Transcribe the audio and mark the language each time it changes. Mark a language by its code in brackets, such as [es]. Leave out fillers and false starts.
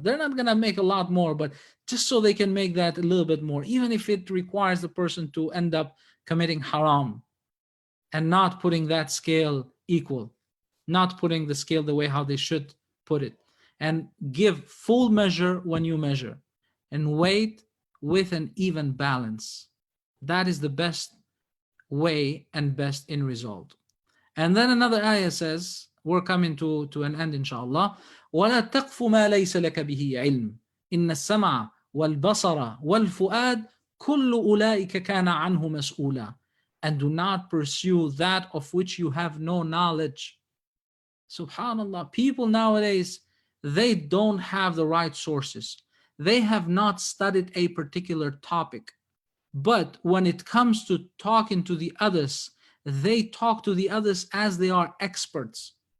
[en] They're not going to make a lot more, but just so they can make that a little bit more, even if it requires the person to end up committing haram and not putting that scale equal, not putting the scale the way how they should put it. And give full measure when you measure, and weight with an even balance. That is the best way and best in result. And then another ayah says, we're coming to an end inshallah, [ar] وَلَا تَقْفُ مَا لَيْسَ لَكَ بِهِ عِلْمٍ إِنَّ السَّمْعَ وَالْبَصَرَ وَالْفُؤَادَ كُلُّ أُولَٰئِكَ كَانَ عَنْهُ مَسْئُولًا. [en] And do not pursue that of which you have no knowledge. Subhanallah, people nowadays, they don't have the right sources. They have not studied a particular topic. But when it comes to talking to the others, they talk to the others as they are experts.